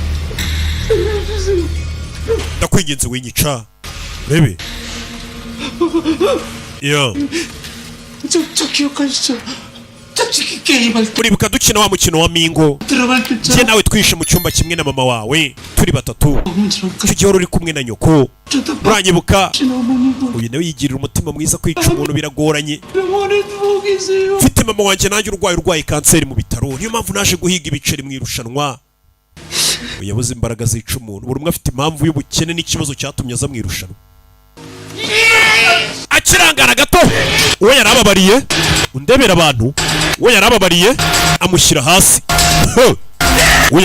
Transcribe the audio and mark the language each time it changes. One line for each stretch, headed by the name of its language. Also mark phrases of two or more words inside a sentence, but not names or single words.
Kinyarwanda: Ndakwinginze winyica. Bebe.
Korean: 야 저 기억하시죠? 저 게임할 때
Kinyarwanda: uribuka dukina wa mukino wa mingo
Korean: 들어갈 때
Kinyarwanda: njye nawe twishe mu cyumba kimwe na mama wawe turi batatu
Korean: 어머니랑
Kinyarwanda: icyo gihe wari uri kumwe na nyoko
Korean: 저도
Kinyarwanda: uranyibuka
Korean: 박신 어머니도
Kinyarwanda: uyu nawe yigirira umutima mwiza kwica umuntu biragoranye
Korean: 병원에 누워 계세요.
Kinyarwanda: mfite mama wanjye nanjye urwaye kanseri mu bitaro niyo mpamvu naje guhiga ibiceri mu irushanwa yabuze imbaraga zica umuntu buri umwe afite impamvu y'ubukene n'ikibazo cyatumye aza mu irushanwa akirangara gato uwo yarababariye undebera abantu uwo yarababariye amushyira hasi uwo